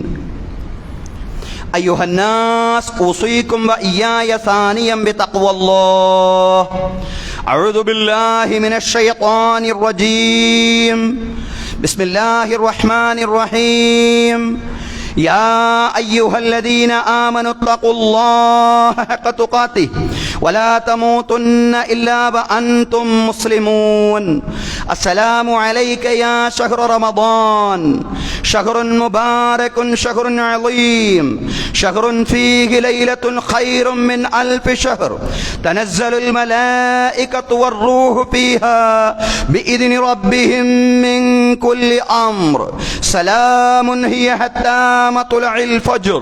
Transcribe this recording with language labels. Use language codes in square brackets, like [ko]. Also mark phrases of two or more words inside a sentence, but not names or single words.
[ar] أيها الناس أوصيكم وإياي سانيم بتقوى الله. أعوذ بالله من الشيطان الرجيم. بسم الله الرحمن الرحيم. يا أيها الذين آمنوا اتقوا الله حق تقاته ولا تموتن إلا وأنتم مسلمون. السلام عليك يا شهر رمضان شهر مبارك شهر عظيم شهر فيه ليلة خير من ألف شهر تنزل الملائكة والروح فيها بإذن ربهم من كل أمر سلام هي حتى مطلع الفجر.